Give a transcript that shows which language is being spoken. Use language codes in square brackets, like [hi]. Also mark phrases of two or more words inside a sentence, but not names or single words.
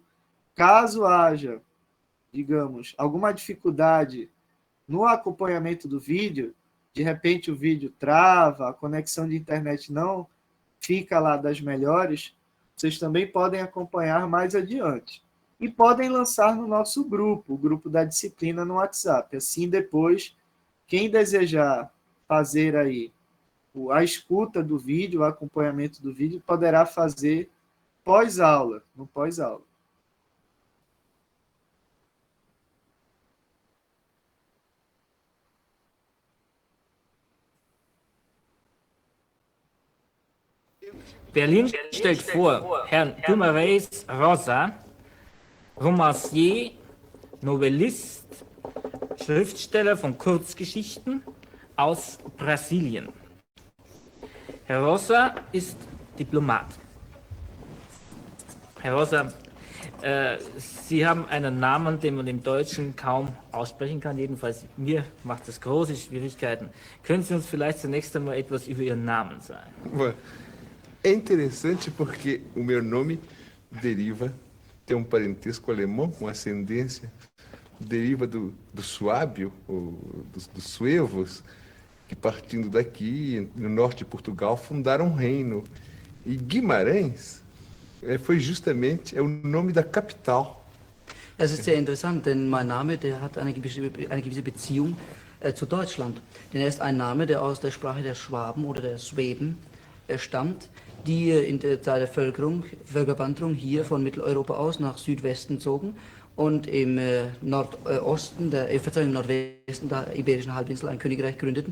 [pt] Caso haja, digamos, alguma dificuldade no acompanhamento do vídeo, de repente o vídeo trava, a conexão de internet não fica lá das melhores, vocês também podem acompanhar mais adiante. E podem lançar no nosso grupo, o grupo da disciplina no WhatsApp. Assim, depois, quem desejar fazer aí a escuta do vídeo, o acompanhamento do vídeo, poderá fazer pós-aula, no pós-aula. [de] Berlin stellt vor Herrn Guimarães Rosa, Romancier, Novellist, Schriftsteller von Kurzgeschichten aus Brasilien. Herr Rosa ist Diplomat. Herr Rosa, Sie haben einen Namen, den man im Deutschen kaum aussprechen kann. Jedenfalls mir macht das große Schwierigkeiten. Können Sie uns vielleicht zunächst einmal etwas über Ihren Namen sagen? [pt] É interessante porque o meu nome deriva, tem um parentesco alemão, uma ascendência, deriva do suábio, dos suevos, que partindo daqui, no norte de Portugal, fundaram um reino. E Guimarães foi justamente o nome da capital. [de] Das ist sehr interessant, denn mein Name, der hat eine gewisse Beziehung zu Deutschland. Denn er ist ein Name, der aus der Sprache der Schwaben oder der Schwäben stammt, die in der Zeit der Völkerwanderung hier von Mitteleuropa aus nach Südwesten zogen und im Nordwesten der Iberischen Halbinsel ein Königreich gründeten.